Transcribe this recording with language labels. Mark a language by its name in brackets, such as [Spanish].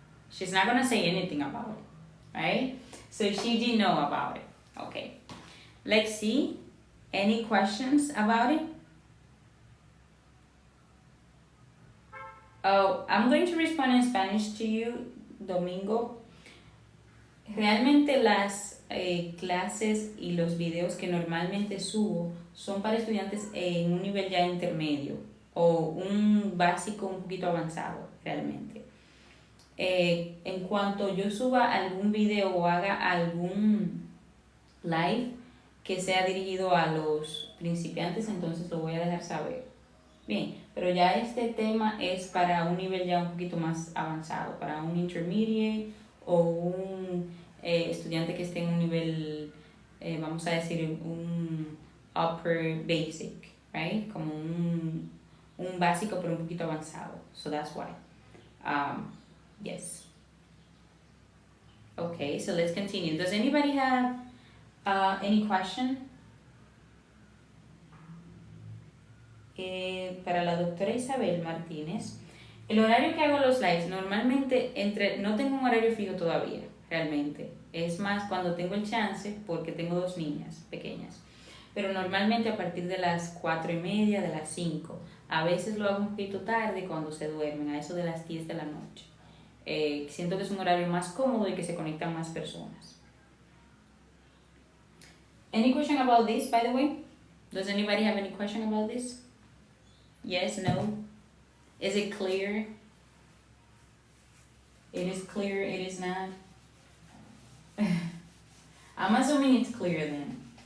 [English] She's not gonna say anything about it, right? So she did know about it. Okay. Let's see. Any questions about it? Oh, I'm going to respond in Spanish to you, Domingo. [Spanish] Realmente las clases y los videos que normalmente subo son para estudiantes en un nivel ya intermedio o un básico un poquito avanzado, realmente. En cuanto yo suba algún video o haga algún live que sea dirigido a los principiantes, entonces lo voy a dejar saber. Bien, pero ya este tema es para un nivel ya un poquito más avanzado, para un intermediate o un estudiante que esté en un nivel, vamos a decir, un [English] upper basic, right? [Spanish] Como un básico pero un poquito avanzado. [English] So that's why. Yes. Okay, so let's continue. Does anybody have any question? [Spanish] Para la doctora Isabel Martínez, el horario que hago los lives, normalmente no tengo un horario fijo todavía, realmente. Es más cuando tengo el chance, porque tengo 2 niñas pequeñas. Pero normalmente a partir de las 4:30, de las 5. A veces lo hago un poquito tarde cuando se duermen, a eso de las 10 de la noche. Siento que es un horario más cómodo y que se conectan más personas. [English] Any question about this, by the way? Does anybody have any question about this? Yes, no? Is it clear? It is clear, it is not? I'm assuming it's clear then.